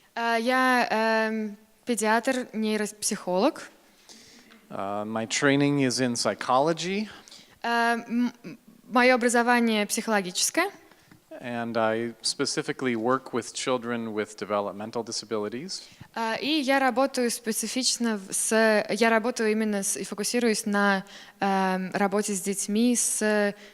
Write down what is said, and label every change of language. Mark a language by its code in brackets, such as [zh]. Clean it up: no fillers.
[ru] Я педиатр, нейропсихолог. [en] My training is in psychology. [ru] Мое образование психологическое. [en] And I specifically work with children with developmental disabilities. [ru] И я работаю специфично я работаю именно и фокусируюсь на работе с детьми с